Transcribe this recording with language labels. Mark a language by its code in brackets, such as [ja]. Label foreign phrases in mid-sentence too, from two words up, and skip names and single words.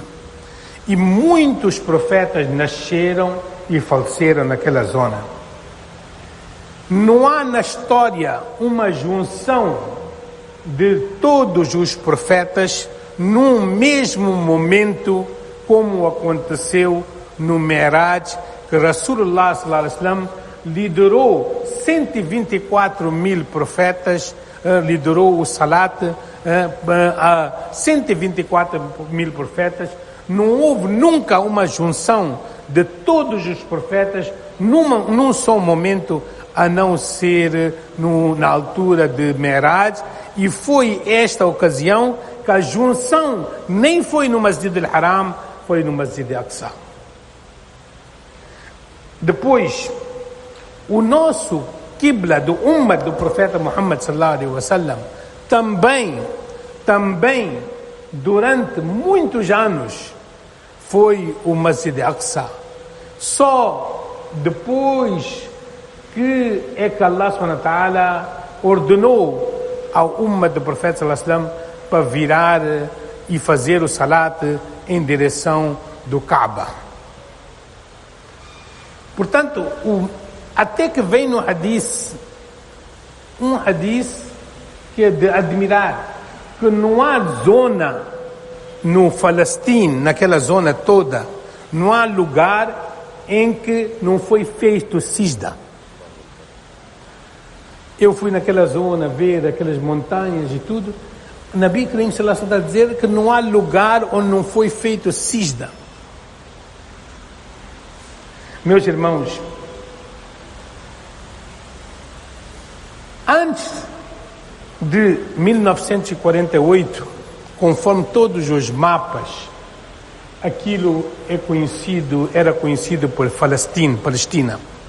[pt] E muitos profetas nasceram e faleceram naquela zona. Não há na história uma junção de todos os profetas num mesmo momento, como aconteceu no Mi'raj, que Rasulullah [ar] صلى الله عليه وسلم [pt] liderou 124 mil profetas, liderou o Salat a 124 mil profetas. Não houve nunca uma junção de todos os profetas num só momento, a não ser na altura de Mi'raj, e foi esta ocasião que a junção nem foi no Masjid al-Haram, foi no Masjid Aqsa. Depois, o nosso Qibla do Ummah do profeta Muhammad [ar] صلى الله عليه وسلم [pt] também durante muitos anos foi o Masjid Aqsa. Só depois que Allah [ar] سبحانه وتعالى [pt] ordenou ao Ummah do profeta [ar] صلى الله عليه وسلم [pt] para virar e fazer o salat em direção do Kaaba. Portanto, até que vem no hadith, um hadith que é de admirar, que não há zona no Palestina, naquela zona toda, não há lugar em que não foi feito sijda. Eu fui naquela zona ver aquelas montanhas e tudo. O [ar] نبي كريم صلى الله عليه وسلم [pt] está a dizer que não há lugar onde não foi feito sijda. Meus irmãos, antes de 1948, conforme todos os mapas, aquilo era conhecido por Palestina.